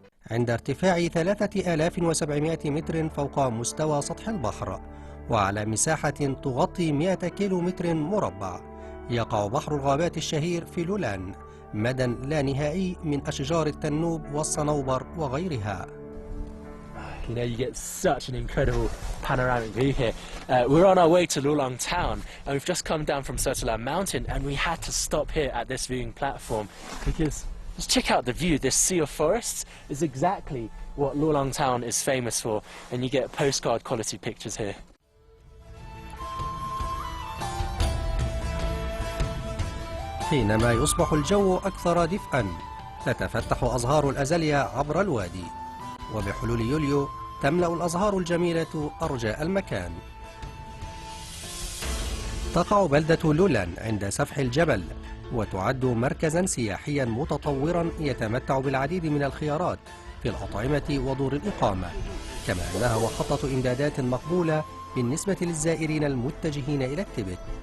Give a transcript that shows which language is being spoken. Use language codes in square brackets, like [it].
[ar] عند ارتفاع 3700 متر فوق مستوى سطح البحر، وعلى مساحة تغطي 100 كيلومتر مربع، يقع بحر الغابات الشهير في لولان، مدى لا نهائي من أشجار التنوب والصنوبر وغيرها. [en] You know, you get such an incredible panoramic view here. We're on our way to Lulang town, and we've just come down from Khilal Mountain, and we had to stop here at this viewing platform because just check out the view. This sea of forests is exactly what Lulang town is famous for, and you get postcard quality pictures here. [ar] حينما يصبح الجو أكثر دفئا تتفتح أزهار الأزاليا عبر الوادي، وبحلول يوليو تملأ الأزهار الجميلة أرجاء المكان. تقع بلدة لولان عند سفح الجبل، وتعد مركزا سياحيا متطورا يتمتع بالعديد من الخيارات في الأطعمة ودور الإقامة، كما أنها محطة إمدادات مقبولة بالنسبة للزائرين المتجهين إلى التبت.